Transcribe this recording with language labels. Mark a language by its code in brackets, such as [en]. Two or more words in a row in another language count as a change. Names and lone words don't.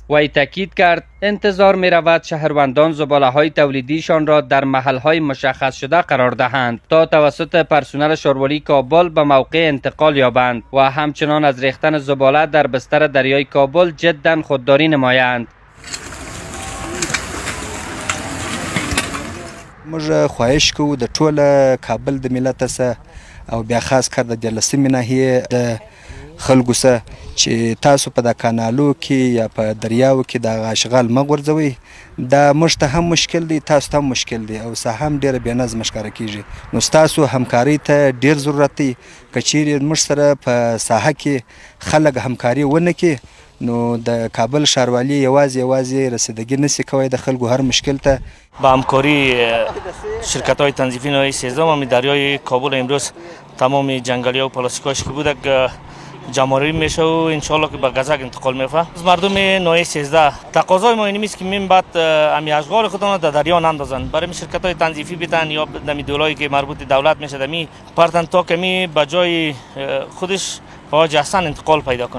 [fa] و تاکید کرد انتظار می رود شهروندان زباله های تولیدیشان را در محل های مشخص شده قرار دهند تا توسط پرسنل شهرواری کابل به موقع انتقال یابند و همچنان از ریختن زباله در بستر دریای کابل جدا خودداری نمایند. [ps] موږ خواهش کوو د ټول کابل د ملت سره او بیا خاص کر د 14مې ناحیې د خلکو سره چې تاسو په د کانالو کې یا په دریاو کې د اشغال مه غورځوئ. دا موږ ته هم مشکل دی، تاسو ته هم مشکل دی او ساحه هم ډېره بېنظمه ښکاره کېږي. نو ستاسو همکارۍ ته ډېر ضرورت دی. که چیرې موږ سره په ساحه کې خلک همکاري ونه کړي نو د کابل ښاروالي یوازې رسیدګي نشي کولی د خلکو هر مشکل ته. [fa] با همکاری شرکت‌های تنظیفی ناحیه 13 هم دریای کابل امروز تمام جنگلی ها و پلاستیک‌هاش که بوده جمع‌آوری میشه و انشالله که به گزک انتقال میفته. از مردم ناحیه 13 تقاضای ما این است که من بعد امی اشغال خودشون در دریا نندازن، برای شرکت‌های تنظیفی بدن یا دمی دولایی که مربوط دولت میشه دمی پرتن تا کمی به جای خودش به جهسن انتقال پیدا کنه.